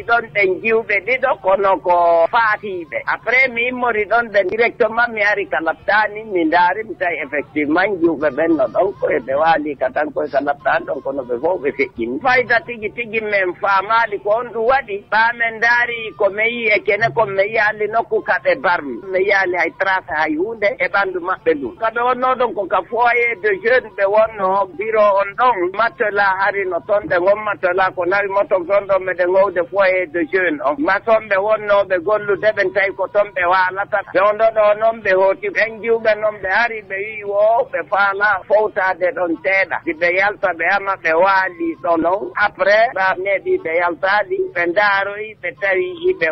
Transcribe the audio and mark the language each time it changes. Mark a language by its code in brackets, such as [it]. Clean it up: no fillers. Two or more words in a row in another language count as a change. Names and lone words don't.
[ff] ɗon ɓe jiwɓe ɗiɗo kono ko faatiɓe après mi immori ɗon ɓe directement mi ari ka laɓtani mi daari mi tawi effectivement jiwɓe ɓenno ɗon koye ɓe waali ka tan koye ka laɓtani ɗon kono ɓe fof ɓe feƴƴini fayda tigi tigi men faamali ko on ɗum waɗi ɓamen daari ko mi yi e kene ko mi yaali nokku kaɓe barmi mi yaali hay trace hay hunde e ɓandu maɓɓe ɗum kaɓe wonno ɗon ko ka [fr] foyer de jeune [ff] ɓe wonno bureau on ɗon matela hari no toon ɓe gon matela ko nawi moton toon ɗon meɗen gowde [fr] foyer de jeune [ff] on mason ɓe wonnoɓe gollude ɓen tawi ko toon ɓe walata ɓe on ɗoɗo noon ɓe hooti ɓen jiwɓe noon ɓe ari ɓe wi wo ɓe faala fowtade ɗon seeɗa si ɓe yalta ɓe ama ɓe waali ɗon non après ɓa neeɗi ɓe yaltaɗi ɓe daaroyi ɓe tawi ɓe